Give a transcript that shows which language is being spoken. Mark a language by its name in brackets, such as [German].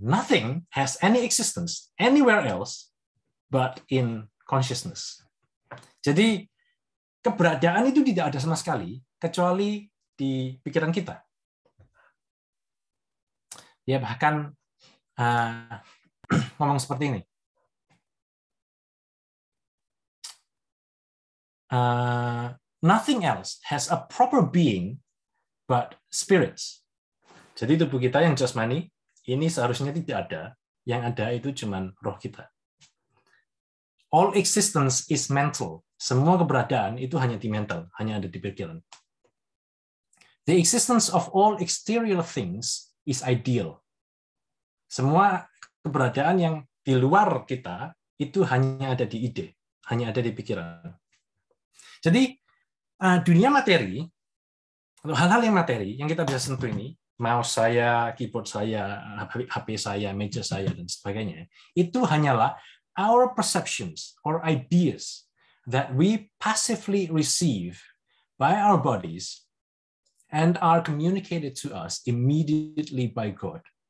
[English] Nothing has any existence anywhere else but in consciousness. [Indonesian] Jadi keberadaan itu tidak ada sama sekali kecuali di pikiran kita. Dia bahkan ngomong seperti ini. [English] Nothing else has a proper being but spirits. [Indonesian] Jadi tubuh kita yang jasmani ini seharusnya tidak ada, yang ada itu cuma roh kita. [English] All existence is mental. [Indonesian] Semua keberadaan itu hanya di mental, hanya ada di pikiran. [English] The existence of all exterior things is ideal. [Indonesian] Semua keberadaan yang di luar kita itu hanya ada di ide, hanya ada di pikiran. Jadi dunia materi atau hal-hal yang materi yang kita bisa sentuh ini, mouse saya, keyboard saya, HP saya, meja saya dan sebagainya, itu hanyalah [English] our perceptions or ideas that we passively receive by our bodies and are communicated to us immediately by God.